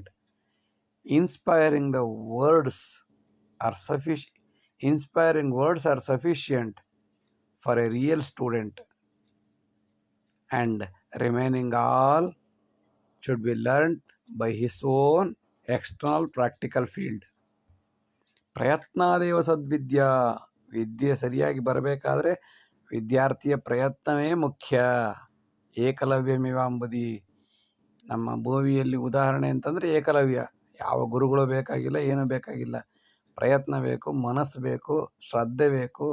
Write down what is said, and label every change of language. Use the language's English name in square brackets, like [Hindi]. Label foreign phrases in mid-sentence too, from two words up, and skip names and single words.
[English] Inspiring words are sufficient for a real student, and remaining all should be learned by his own external practical field. [Sanskrit] ಪ್ರಯತ್ನಾದೇವ ಸದ್ವಿದ್ಯಾ. [Kannada] ವಿದ್ಯೆ ಸರಿಯಾಗಿ ಬರಬೇಕಾದ್ರೆ ವಿದ್ಯಾರ್ಥಿಯ ಪ್ರಯತ್ನವೇ ಮುಖ್ಯ. [Sanskrit] ಏಕಲವ್ಯಮಿವಾಂಬುದಿ. [Kannada] ನಮ್ಮ ಭೂಮಿಯಲ್ಲಿ ಉದಾಹರಣೆ ಅಂತಂದರೆ ಏಕಲವ್ಯ. ಯಾವ ಗುರುಗಳು ಬೇಕಾಗಿಲ್ಲ, ಏನೂ ಬೇಕಾಗಿಲ್ಲ. ಪ್ರಯತ್ನ ಬೇಕು, ಮನಸ್ಸು ಬೇಕು, ಶ್ರದ್ಧೆ ಬೇಕು.